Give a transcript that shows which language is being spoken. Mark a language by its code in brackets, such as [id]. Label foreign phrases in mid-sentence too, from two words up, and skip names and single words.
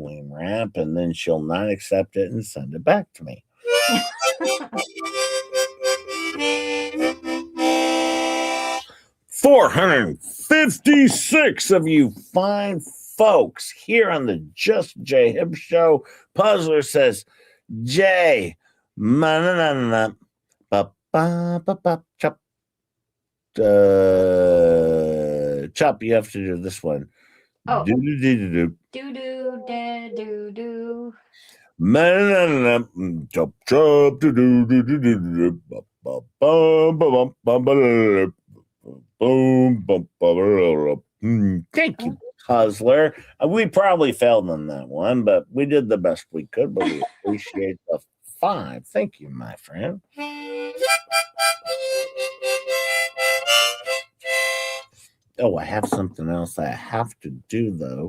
[en] Wayne Rap, and then she'll not accept it and send it back to me. 456 of you fine folks here on the Just J Hip Show. Puzzler says, Jay, ma-na-na-na, ba-ba-ba-ba, chop. Chop, you have to do this one. Oh. Do-do-do-do-do. Do-do, da-do-do. Ma-na-na-na, chop, chop, do-do-do-do-do-do, ba-ba-bum-ba-bum-ba-ba-da-da-da. Boom, boom, boom. Thank you, Puzzler. We probably failed on that one, but we did the best we could. But we appreciate the 5. Thank you, my friend. Oh, I have something else I have to do, though.